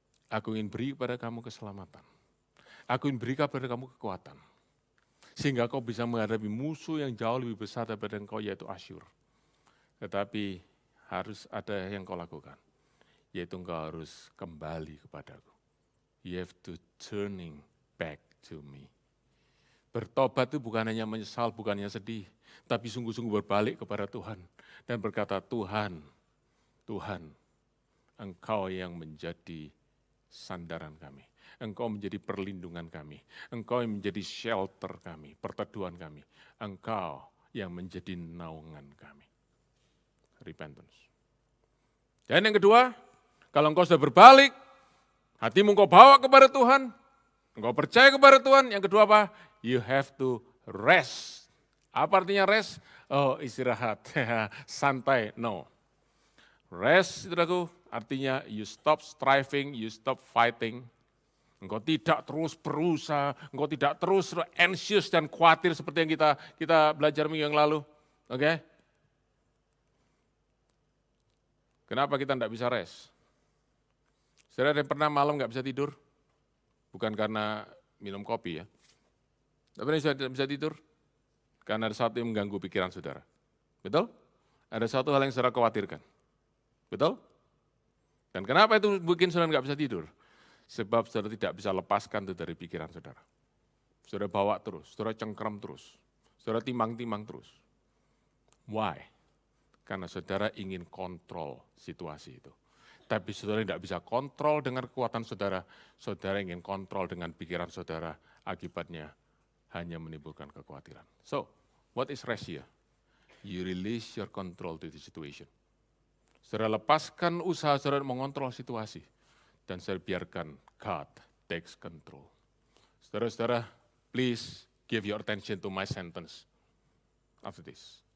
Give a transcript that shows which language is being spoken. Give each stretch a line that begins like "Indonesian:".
Indonesian: Aku ingin beri kepada kamu keselamatan. Aku ingin beri kepada kamu kekuatan. Sehingga kau bisa menghadapi musuh yang jauh lebih besar daripada engkau, yaitu Asyur. Tetapi harus ada yang kau lakukan, yaitu engkau harus kembali kepadaku.
English: You have to turning back to me.
Indonesian: Bertobat itu bukan hanya menyesal, bukan hanya sedih, tapi sungguh-sungguh berbalik kepada Tuhan. Dan berkata, Tuhan, Engkau yang menjadi sandaran kami. Engkau menjadi perlindungan kami. Engkau yang menjadi shelter kami, perteduhan kami. Engkau yang menjadi naungan kami. Repentance. Dan yang kedua, kalau engkau sudah berbalik, hatimu engkau bawa kepada Tuhan, engkau percaya kepada Tuhan, yang kedua apa?
English: You have to rest.
Indonesian: Apa artinya rest? Oh, istirahat, santai, no.
English: Rest,
Indonesian: saudaraku, artinya
English: you stop striving, you stop fighting.
Indonesian: Engkau tidak terus berusaha, engkau tidak terus anxious dan khawatir seperti yang kita belajar minggu yang lalu. Oke? Kenapa kita tidak bisa rest? Saudara ada yang pernah malam nggak bisa tidur? Bukan karena minum kopi ya. Tapi saudara tidak bisa tidur? Karena ada sesuatu yang mengganggu pikiran saudara. Betul? Ada satu hal yang saudara khawatirkan. Betul? Dan kenapa itu bikin saudara nggak bisa tidur? Sebab saudara tidak bisa lepaskan itu dari pikiran saudara. Saudara bawa terus, saudara cengkram terus, saudara timbang-timbang terus.
English: Why?
Indonesian: Karena saudara ingin kontrol situasi itu. Tapi saudara tidak bisa kontrol dengan kekuatan saudara, saudara ingin kontrol dengan pikiran saudara, akibatnya hanya menimbulkan kekhawatiran.
English: So, what is rest here? You release your control to the situation.
Indonesian: Saudara lepaskan usaha saudara mengontrol situasi. Dan saya biarkan
English: God takes control. Saudara-saudara, please give your attention to my sentence after this.